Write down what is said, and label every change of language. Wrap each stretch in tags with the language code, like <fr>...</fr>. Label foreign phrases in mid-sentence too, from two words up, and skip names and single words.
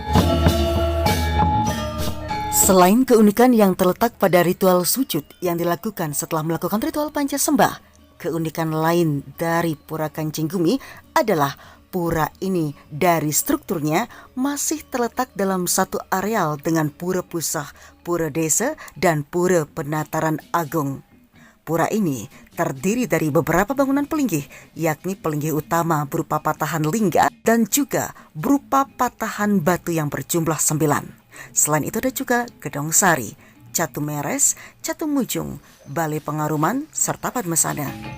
<id>Selain keunikan yang terletak pada ritual sujud yang dilakukan setelah melakukan ritual panca sembah, keunikan lain dari Pura Kancing Gumi adalah pura ini dari strukturnya masih terletak dalam satu areal dengan pura pusah, pura desa, dan pura penataran agung. Pura ini terdiri dari beberapa bangunan pelinggih, yakni pelinggih utama berupa patahan lingga dan juga berupa patahan batu yang berjumlah 9. Selain itu ada juga Gedong Sari, Catu Meres, Catu Mujung, Balai Pengaruman, serta Padmasana.</id>